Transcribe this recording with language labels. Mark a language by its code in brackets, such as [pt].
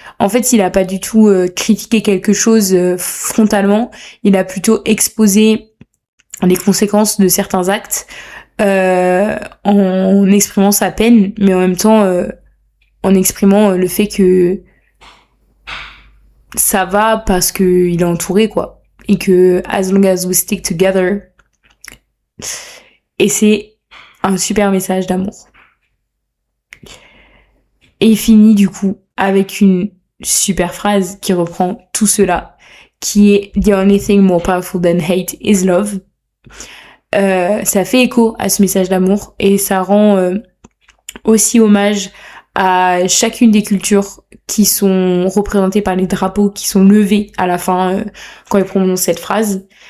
[fr] En fait, il a pas du tout critiqué quelque chose frontalement. Il a plutôt exposé les conséquences de certains actes en exprimant sa peine, mais en même temps en exprimant le fait que ça va parce que il est entouré, quoi. Et que [en] as long as we stick together. [fr] Et c'est un super message d'amour. Et il finit du coup avec une super phrase qui reprend tout cela, qui est [en] The only thing more powerful than hate is love. [fr] Ça fait écho à ce message d'amour et ça rend aussi hommage à chacune des cultures qui sont représentées par les drapeaux qui sont levés à la fin quand il prononce cette phrase.